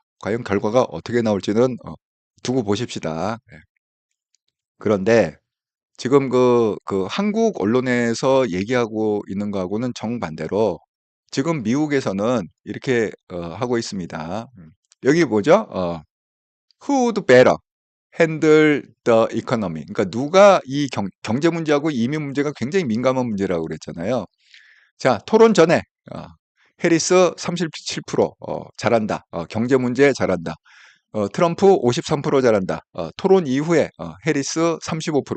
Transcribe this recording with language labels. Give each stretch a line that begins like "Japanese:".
Korean: 과연 결과가 어떻게 나올지는 두고 보십시다. 예. 그런데 지금 한국 언론에서 얘기하고 있는 거하고는 정반대로 지금 미국에서는 이렇게 하고 있습니다. 여기 뭐죠?
English: Who would better handle the economy?
Korean: 그러니까 누가 이 경제 문제하고 이민 문제가 굉장히 민감한 문제라고 그랬잖아요. 자, 토론 전에 해리스 37%, 잘한다. 경제 문제 잘한다. 트럼프 53% 잘한다. 토론 이후에 해리스 35%.